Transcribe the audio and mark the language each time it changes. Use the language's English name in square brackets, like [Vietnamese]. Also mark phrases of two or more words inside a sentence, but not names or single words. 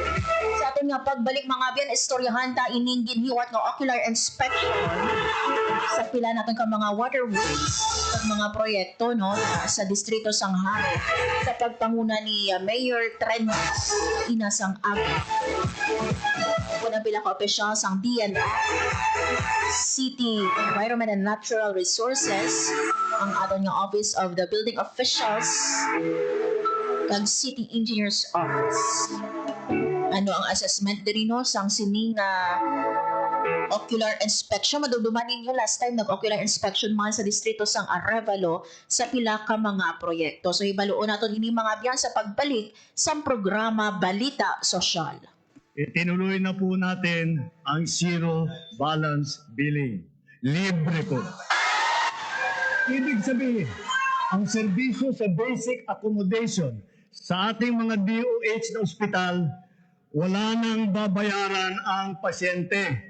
[Hiligaynon] Sa atin nga pagbalik mga biyan, istoryahan ta ining ginhiwat nga [English] ocular inspection [Hiligaynon] sa pila natin ka mga waterways at mga proyekto, no, sa distrito Sanghare sa pagpanguna ni Mayor Tranyas Inasang Aga. Unang pila ka opisyal sang DNR, City Environment and Natural Resources, ang aton nga Office of the Building Officials, kag City Engineers Office. Ano ang assessment diri, no, sang sining [English] Ocular inspection, [Hiligaynon] maduduman ninyo [English] last time [Hiligaynon] nag-ocular inspection man sa distrito sang Arevalo sa pila ka mga proyekto. So hibaluon nato ini mga biyan sa pagbalik sa programa Balita Sosyal. [Filipino] Itinuloy na po natin ang zero balance billing. Libre po. Ibig sabihin, ang serbisyo sa [English] basic accommodation [Filipino] sa ating mga DOH na ospital, wala nang babayaran ang pasyente.